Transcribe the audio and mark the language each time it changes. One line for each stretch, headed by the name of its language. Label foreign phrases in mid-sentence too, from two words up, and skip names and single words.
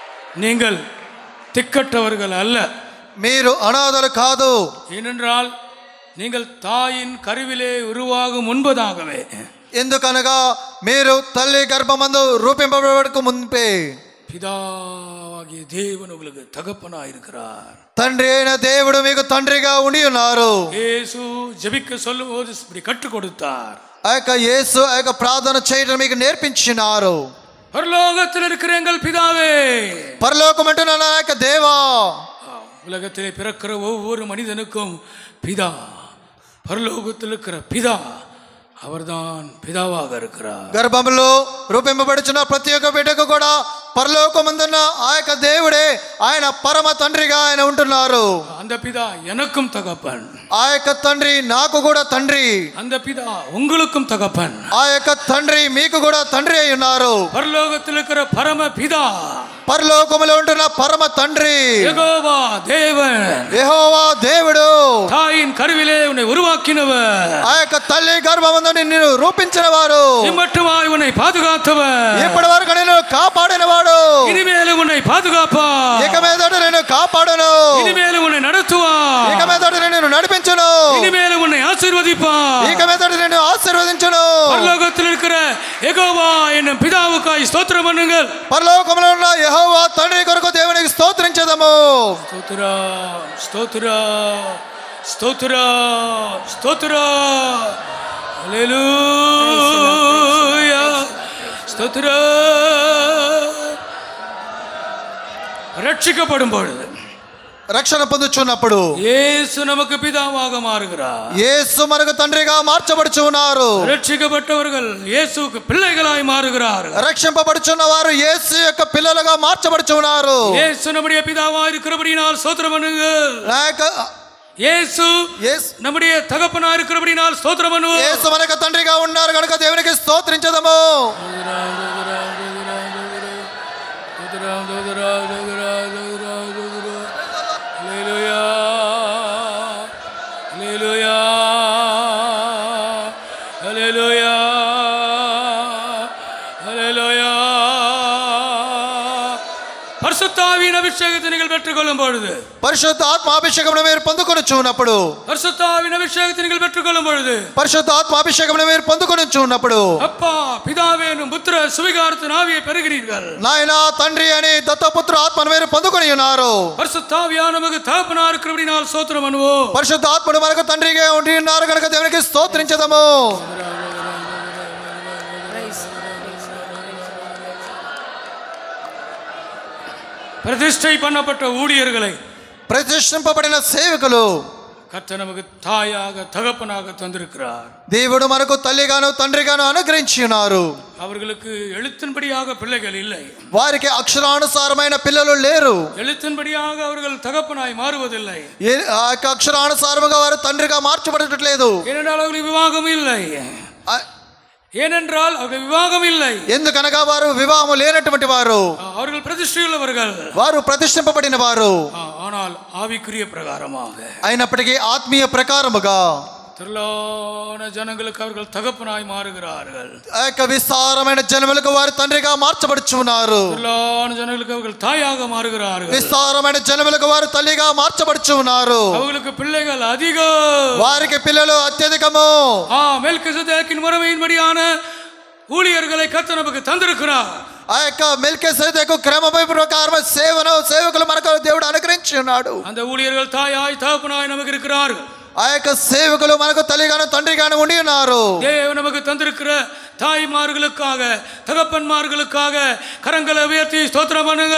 Tamil: நீங்கள் திக்கற்றவர்கள் அல்ல.
Telugu: మీరు అనాథలు కాదు.
Tamil: ஏனென்றால் நீங்கள் தாயின் கருவிலே உருவாகும் முன்பதாகவே,
Telugu: ఎందుకనగా మీరు తల్లి గర్భమందు రూపింపబడక మున్పే
Tamil: பிதாவாகிய தேவன் உங்களுக்கு தகப்பனாய் இருக்கிறார்.
Telugu: తండ్రి అయిన దేవుడు మీకు తండ్రిగా ఉండి ఉన్నారు.
Tamil: இயேசு ஜெபிக்க சொல்லும்போது இப்படி கற்றுக் கொடுத்தார்.
Telugu: ఆ యొక్క యేసు ఆ యొక్క ప్రార్థన చేయడం మీకు నేర్పించినారు.
Tamil: பரலோகத்தில் இருக்கிற எங்கள் பிதாவே,
Telugu: పరలోకం అంటున్న నా యొక్క దేవా.
Tamil: உலகத்திலே பிறக்கிற ஒவ்வொரு மனிதனுக்கும் பிதா, பரலோகத்தில் இருக்கிற பிதா அவர்தான் பிதாவாக இருக்கிறார்.
Telugu: గర్భంలో రూపింపబడుచున్న ప్రతి ఒక్క బిడ్డకు కూడా పరలోకమందున్న ఆ యొక్క దేవుడే ఆయన పరమ తండ్రిగా ఆయన ఉంటున్నారు.
Tamil: அந்த பிதா எனக்கும் தகப்பன்,
Telugu: ఆ యొక్క తండ్రి నాకు కూడా తండ్రి,
Tamil: அந்த பிதா உங்களுக்கும் தகப்பன்,
Telugu: ఆ యొక్క తండ్రి మీకు కూడా తండ్రి అయి ఉన్నారు.
Tamil: பரலோகத்தில் இருக்கிற பரம பிதா,
Telugu: పరలోకములో ఉంటున్న పరమ తండ్రి
Tamil: யெகோவா தேவன்,
Telugu: యెహోవా దేవుడు,
Tamil: தாயின் கருவிலே உன்னை உருவாக்கினவர்,
Telugu: ఆ యొక్క తల్లి గర్భమందు నిన్ను రూపించిన వారు,
Tamil: இம்மட்டுமாய் உன்னை பாதுகாத்தவர்,
Telugu: ఇప్పటి వరకు నేను కాపాడిన వాడు,
Tamil: இனிமேலும் உன்னை பாதுகாப்பார்,
Telugu: ఇక మీదట నేను కాపాడును,
Tamil: இனிமேலும் உன்னை நடத்துவார்,
Telugu: ఇక మీదట నేను నడిపించును,
Tamil: இனிமேலும் உன்னை ஆசீர்வதிப்பார்.
Telugu: ఇక మీదట నేను ఆశీర్వదించును.
Tamil: பரலோகத்தில் இருக்கிற யெகோவா என்னும் பிதாவுக்காய் ஸ்தோத்திரம் பண்ணுங்கள்.
Telugu: పరలోకములో ఉన్న యెహోవా తండ్రి కొరకు దేవునికి స్తోత్రించదము.
Tamil: ஸ்தோத்திரம், ஸ்தோத்திரம், ஸ்தோத்திரம், ஸ்தோத்திரம். ஹல்லேலூயா. ஸ்தோத்திரம். ரட்சிக்கப்படும் பொழுது,
Telugu: రక్షణ పొందుచున్నప్పుడు
Tamil: இயேசு நமக்கு பிதாவாக மாறுகிறார்.
Telugu: యేసు మనకు తండ్రిగా మార్చబడుచు ఉన్నారు.
Tamil: ரட்சிக்கப்பட்டவர்கள் இயேசுவுக்கு பிள்ளைகளாய் மாறுகிறார்கள்.
Telugu: రక్షింపబడుచున్న వారు యేసు యొక్క పిల్లలుగా మార్చబడుచు ఉన్నారు.
Tamil: இயேசு நம்முடைய பிதாவாய் இருக்கிறபடியினால் ஸ்தோத்திரம் பண்ணுங்கள். இயேசு நம்முடைய தகப்பனாய் இருக்கிறபடியினால் ஸ்தோத்திரம் பண்ணுவோம்.
Telugu: యేసు మనకు తండ్రిగా ఉన్నారు కనుక దేవునికి స్తోత్రించదము. హల్లెలూయా, హల్లెలూయా, హల్లెలూయా, హల్లెలూయా.
Tamil: பரிசுத்தாவியின் அபிஷேகத்தை நீங்கள் பெற்றுக்கொள்ளும் பொழுது,
Telugu: పరిశుద్ధ ఆత్మాభిషేకమును మీరు పొందుకొనుచున్నప్పుడు,
Tamil: பரிசுத்தாவின் அபிஷேகத்தை நீங்கள் பெற்றுக்கொள்ளும் பொழுது,
Telugu: పరిశుద్ధ ఆత్మాభిషేకమును మీరు పొందుకొనుచున్నప్పుడు,
Tamil: அப்பா பிதாவே என்னும் புத்திர சுவிகாரத்தின் ஆவியை பெறுகிறீர்கள்.
Telugu: నాయన తండ్రి అని దత్తపుత్ర ఆత్మను మీరు పొందుకొని ఉన్నారు.
Tamil: பரிசுத்தாவியான நமக்கு தகப்பனா இருக்கிறபடினால் ஸ்தோத்திரம் பண்ணுவோம்.
Telugu: పరిశుద్ధ ఆత్మను మనకు తండ్రిగా ఉండి ఉన్నారు కనుక దేవునికి స్తోత్రించదము.
Tamil: பிரதிஷ்டை பண்ணப்பட்ட ஊழியர்களை,
Telugu: ప్రతిష్ఠింపబడిన సేవకులు
Tamil: கர்த்தர் நமக்கு தாயாக தகப்பனாக தந்திருக்கிறார்.
Telugu: దేవుడు మనకు తల్లిగాను తండ్రిగాను అనుగ్రహించి ఉన్నారు.
Tamil: அவர்களுக்கு எழுத்தின்படியாக பிள்ளைகள் இல்லை,
Telugu: వారికి అక్షరానుసారమైన పిల్లలు లేరు.
Tamil: எழுத்தின்படியாக அவர்கள் தகப்பனாய் மாறுவதில்லை.
Telugu: ఆ యొక్క అక్షరానుసారముగా వారు తండ్రిగా మార్చబడట్లేదు.
Tamil: ஏனென்றால் அவர்களுக்கு விவாகம் இல்லை. ஏனென்றால் அவர்கள் விவாகம் இல்லை.
Telugu: ఎందుకనగా వారు వివాహము లేనటువంటి వారు,
Tamil: அவர்கள் பிரதிஷ்டையுள்ளவர்கள்,
Telugu: వారు ప్రతిష్ఠింపబడిన వారు.
Tamil: ஆனால் ஆவிக்குரிய பிரகாரமாக,
Telugu: అయినప్పటికీ ఆత్మీయ ప్రకారముగా
Tamil: திரளான ஜனங்களுக்கு அவர்கள் தகப்பனாய் மாறுகிறார்கள்.
Telugu: ఆ యొక్క విస్తారమైన జనములకు వారు తండ్రిగా మార్చబడుచున్నారు.
Tamil: திரளான ஜனங்களுக்கு அவர்கள் தாயாக மாறுகிறார்கள்.
Telugu: విస్తారమైన జనములకు వారు తల్లిగా మార్చబడుచున్నారు.
Tamil: அவர்களுக்கு பிள்ளைகள் அதிகம்,
Telugu: వారికి పిల్లలు అత్యధికము.
Tamil: மெல்கிசேதேக்கின் முறைமையின்படியான ஊழியர்களை கர்த்தர் நமக்கு தந்திருக்கிறார்.
Telugu: ఆ యొక్క మెల్కీసెదెకు క్రమపై ప్రకారం సేవకులు మనకు దేవుడు అనుగ్రహించి ఉన్నాడు.
Tamil: அந்த ஊழியர்கள் தாயாய் தகப்பனாய் நமக்கு இருக்கிறார்கள்.
Telugu: ఆ యొక్క సేవకులు మనకు తల్లిగాను తండ్రిగాను ఉండి ఉన్నారు.
Tamil: தேவன் நமக்கு தந்திருக்கிற தாய்மார்களுக்காக தகப்பன்மார்களுக்காக கரங்களை உயர்த்தி ஸ்தோத்திரம் பண்ணுங்க.